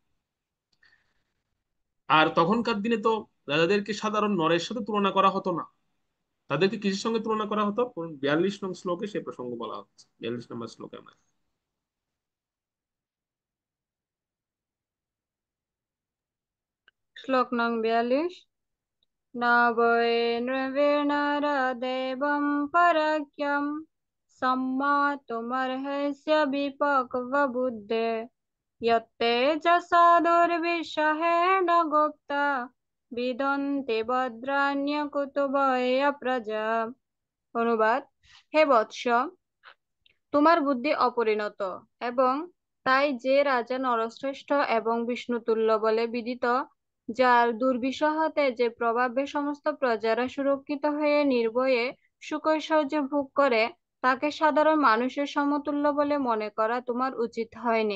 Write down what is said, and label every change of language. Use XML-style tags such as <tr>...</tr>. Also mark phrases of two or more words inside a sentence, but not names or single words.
<bn>আর তখনকার দিনে তো রাজাদেরকে সাধারণ নরের সাথে তুলনা করা হতো না, তাদেরকে কিসের সঙ্গে তুলনা করা হতো? 42 নং শ্লোকে সে প্রসঙ্গ বলা হচ্ছে, 42 নম্বর শ্লোকে আমরা। শ্লোক নং 42।</bn> <sa>न वै नृभिर्नरदेवं परक्यं सम्मातुमर्हस्य विपक्वबुद्धे यत्तेजसा दुर्विषहेण गुप्ता বিদন্তে ভদ্রাণ্যকুতো ভয় প্রজা।</sa> <bn>অনুবাদ: হে বৎস, তোমার বুদ্ধি অপরিণত, এবং তাই যে রাজা নরশ্রেষ্ঠ এবং বিষ্ণুতুল্য বলে বিদিত, যার দুর্বিষহ যে প্রভাবে সমস্ত প্রজারা সুরক্ষিত হয়ে নির্ভয়ে সুখৈশ্বর্য ভোগ করে, তাকে সাধারণ মানুষের সমতুল্য বলে মনে করা তোমার উচিত হয়নি।</bn>